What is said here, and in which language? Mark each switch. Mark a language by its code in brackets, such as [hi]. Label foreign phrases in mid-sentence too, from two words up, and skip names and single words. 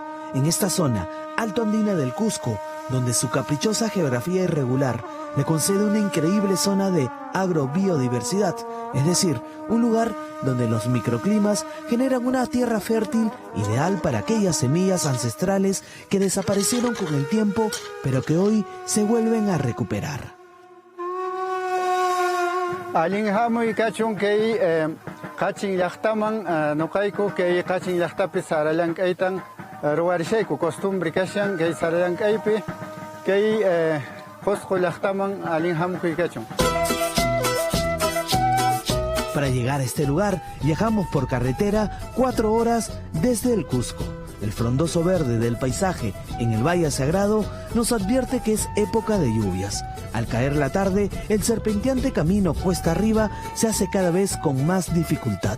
[es] En esta zona altoandina del Cusco, donde su caprichosa geografía irregular le concede una increíble zona de agrobiodiversidad, es decir, un lugar donde los microclimas generan una tierra fértil ideal para aquellas semillas ancestrales que desaparecieron con el tiempo, pero que hoy se vuelven a recuperar. [qu] Alinhamuy kachun kay kachin llaqtaman nuqayku kay kachin llaqtapi saralank'aytan ruwarishayku costumbre kashan kay saralank'aypi kay Cusco llaqtaman alinhamuy kachun. [es] Para llegar a este lugar viajamos por carretera 4 horas desde el Cusco. El frondoso verde del paisaje en el Valle Sagrado nos advierte que es época de lluvias. Al caer la tarde, el serpenteante camino cuesta arriba se hace cada vez con más dificultad.